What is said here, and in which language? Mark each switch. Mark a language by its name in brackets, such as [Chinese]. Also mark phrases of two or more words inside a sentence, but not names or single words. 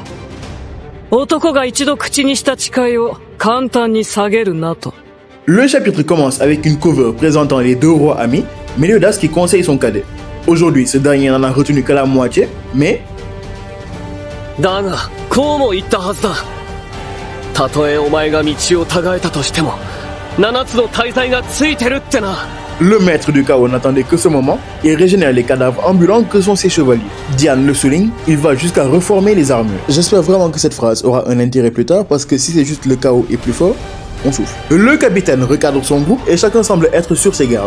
[Japanese] 男が一度口にした誓いを簡単に下げるなと。 [French] Le chapitre commence avec une cover présentant les deux rois amis, Meliodas qui conseille son cadet. Aujourd'hui, ce dernier n'en a retenu que la moitié, mais... [Japanese] だが、こうも言ったはずだ。たとえお前が道を違えたとしても、7つの大罪がついてるってな。 [French] Le maître du chaos n'attendait que ce moment et régénère les cadavres ambulants que sont ses chevaliers. Diane le souligne, il va jusqu'à reformer les armures. J'espère vraiment que cette phrase aura un intérêt plus tard parce que si c'est juste le chaos est plus fort, on souffle. Le capitaine recadre son groupe et chacun semble être sur ses gardes.